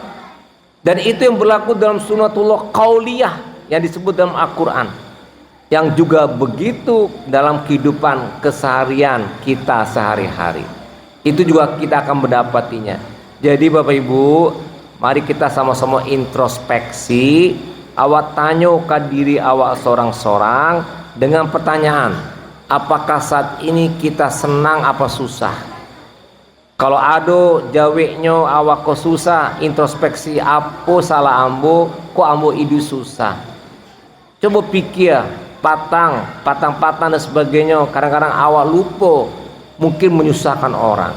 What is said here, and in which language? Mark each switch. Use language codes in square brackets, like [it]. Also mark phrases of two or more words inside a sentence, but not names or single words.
[id] Dan itu yang berlaku dalam sunnatullah qauliyah yang disebut dalam Al-Quran. Yang juga begitu dalam kehidupan keseharian kita sehari-hari. Itu juga kita akan mendapatinya. Jadi Bapak Ibu, mari kita sama-sama introspeksi. [min] Awak tanyakan diri awak sorang-sorang dengan pertanyaan, [id] apakah saat ini kita senang apa susah? [min] Kalau ada jawabnya awak kok susah, introspeksi apa salah ambo, kok ambo itu susah. [id] Coba pikir, patang dan sebagainya, kadang-kadang awak lupa, mungkin menyusahkan orang.